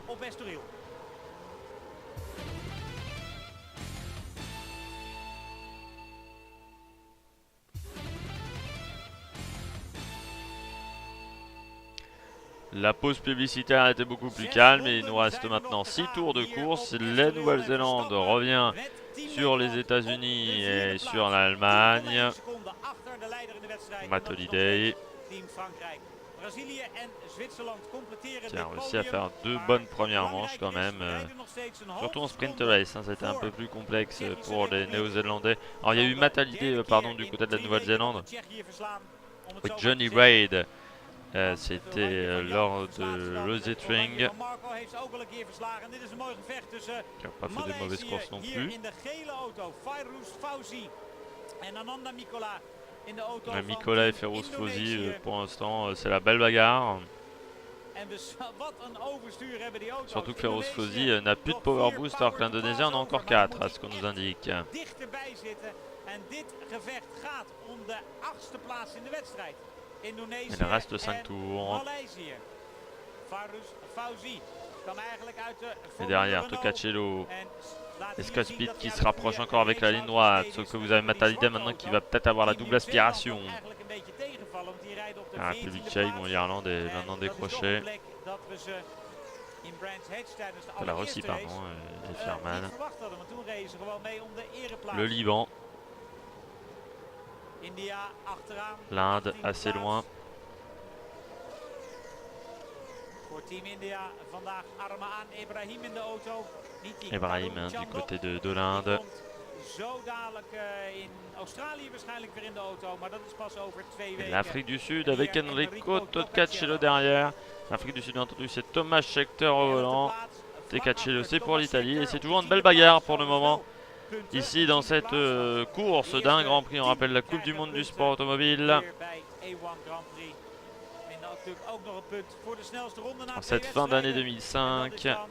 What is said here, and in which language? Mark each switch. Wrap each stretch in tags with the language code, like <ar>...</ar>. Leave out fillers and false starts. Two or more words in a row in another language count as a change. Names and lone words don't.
<fr>La pause publicitaire était beaucoup plus calme et il nous reste maintenant 6 tours de course. La Nouvelle-Zélande revient sur les États-Unis et sur l'Allemagne. Matt Holiday.</fr> <nl>Brazilië en Zwitserland completeren</nl> <fr>Qui a dit réussi à podium. faire 2</fr> <nl>Maar</nl> <fr>bonnes premières</fr> <nl>belangrijk</nl> <fr>manches quand</fr> <nl>is,</nl> <fr>même.</fr> <nl>we rijden nog steeds een</nl> <fr>Surtout en</fr> <nl>halve</nl> <fr>sprint</fr> <nl>seconde</nl> <fr>race, hein, c'était un peu</fr> <nl>voor</nl> <fr>plus complexe</fr> <nl>Tsjechische</nl> <fr>pour les</fr> <nl>Republiek.</nl> <fr>Néo-Zélandais. Alors il y a eu</fr> <nl>Dan de</nl> <fr>Matalide</fr> <nl>derde</nl> <fr>pardon,</fr> <nl>keer</nl> <fr>du</fr> <nl>in</nl> <fr>côté de la</fr> <nl>2</nl> <fr>Nouvelle-Zélande.</fr> <nl>weken dat we Tsjechië verslaan, om het</nl> <fr>Avec</fr> <nl>zo maar te</nl> <fr>Johnny</fr> <nl>zeggen.</nl> <fr>Reid.</fr> <nl>Want</nl> <fr>C'était</fr> <nl>het oranje van Jan</nl> <fr>lors</fr> <nl>verslaat ze</nl> <fr>de</fr> <nl>dan.</nl> <fr>Rosé</fr> <nl>Het oranje</nl> <fr>Tring,</fr> <nl>van Marco heeft ze ook al een keer verslagen. Dit is een mooi gevecht tussen</nl> <fr>qui n'a pas fait des mauvaises courses non</fr> <nl>Maleisië</nl> <fr>plus.</fr> <nl>hier in de gele auto. Fairuz Fauzi en Ananda Mikola in de auto van</nl> <fr>Mikola et</fr> <nl>Team</nl> <fr>Feroz Fauzi,</fr> <nl>Indonesië.</nl> <fr>pour l'instant, c'est la belle bagarre.</fr> <nl>En dus wat een overstuur hebben die auto's.</nl> <fr>Surtout que Feroz</fr> <nl>Indonesië</nl> <fr>Fauzi n'a plus de</fr> <nl>nog</nl> <fr>power</fr> <nl>4</nl> <fr>boost, alors que</fr> <en>power to</en> <fr>l'Indonésien en a</fr> <en>pass</en> <fr>encore</fr> <nl>over, maar</nl> <fr>4,</fr> <nl>dan</nl> <fr>à ce qu'on</fr> <nl>moet</nl> <fr>nous</fr> <nl>hij</nl> <fr>indique.</fr> <nl>echt dichterbij zitten. En dit gevecht gaat om de 8e plaats in de wedstrijd. Indonesië</nl> <fr>Il reste 5</fr> <nl>en</nl> <fr>tours.</fr> <nl>Maleisië. Fairuz Fauzi kan eigenlijk uit de</nl> <fr>Et derrière,</fr> <nl>Renault</nl> <fr>Toccacello</fr> <nl>en laat</nl> <fr>et</fr> <nl>hier</nl> <fr>Scott</fr> <nl>zien</nl> <fr>Speed</fr> <nl>dat</nl> <fr>qui</fr> <nl>hij</nl> <fr>se</fr> <nl>uit de</nl> <fr>rapproche</fr> <nl>goede</nl> <fr>encore avec la ligne droite.</fr> <nl>race</nl> <fr>Sauf que</fr> <nl>is</nl> <fr>vous avez</fr> <nl>met die</nl> <fr>Matalide</fr> <nl>zwarte</nl> <fr>maintenant qui</fr> <nl>auto.</nl> <fr>va peut-être avoir la</fr> <nl>Die</nl> <fr>double</fr> <nl>Nieuw-Zeeland</nl> <fr>aspiration.</fr> <nl>ook eigenlijk een beetje tegenvallen, want die rijden op de</nl> <fr>Ah,</fr> <nl>14e</nl> <fr>Public</fr> <nl>plaats.</nl> <fr>bon, l'Irlande est</fr> <nl>En</nl> <fr>maintenant</fr> <nl>dat is toch</nl> <fr>décroché.</fr> <nl>een plek dat we ze in Brands Hatch tijdens de</nl> <fr>La Russie,</fr> <nl>allereerste</nl> <fr>pardon,</fr> <nl>race</nl> <fr>et Fierman.</fr> <nl>niet verwacht hadden, want toen reden ze gewoon mee om de ereplaats.</nl> <fr>Le Liban,</fr> <nl>India achteraan.</nl> <fr>l'Inde</fr> <nl>18e</nl> <fr>assez</fr> <nl>plaats.</nl> <fr>loin.</fr> <nl>Voor Team India vandaag Armaan Ibrahim in de auto. Niet die Ibrahim Karun</nl> <fr>hein, du</fr> <nl>Chandok.</nl> <fr>côté de</fr> <nl>Die</nl> <fr>l'Inde.</fr> <nl>komt zo dadelijk in Australië waarschijnlijk weer in de auto, maar dat is pas over 2</nl> <fr>Et</fr> <nl>weken.</nl> <fr>l'Afrique du Sud avec Enrico Toccacello derrière. L'Afrique du Sud, bien entendu, c'est Thomas Scheckter au volant. Toccacello, c'est pour l'Italie. Et c'est toujours une belle bagarre pour le moment. Ici, dans cette course d'un Grand Prix, on rappelle la Coupe du Monde du sport automobile. En cette fin d'année 2005.</fr>